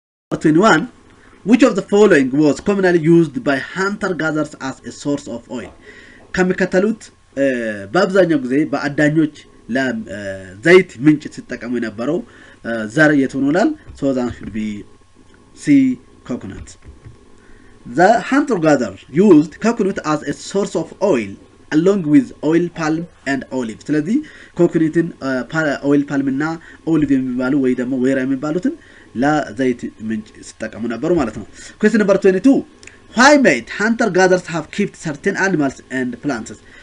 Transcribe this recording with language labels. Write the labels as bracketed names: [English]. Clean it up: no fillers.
[English] 21. Which of the following was commonly used by hunter-gatherers as a source of oil? [Amharic] ከሚከተሉት በአብዛኛው ጊዜ በአዳኞች ለዘይት ምንጭ ሲጠቀሙ የነበረው ዘር የቱ ነው ይላል? [English] So that should be C. Coconut. The hunter-gatherer used coconut as a source of oil along with oil palm and olive. [Amharic] ስለዚህ ኮኮናትን ኦይል ፓልም እና ኦሊቭ የሚባሉ ወይ ደግሞ ወይራ የሚባሉትን ለዘይት ምንጭ ሲጠቀሙ ነበሩ ማለት ነው። [English] Question number 22. Why might hunter-gatherers have kept certain animals and plants?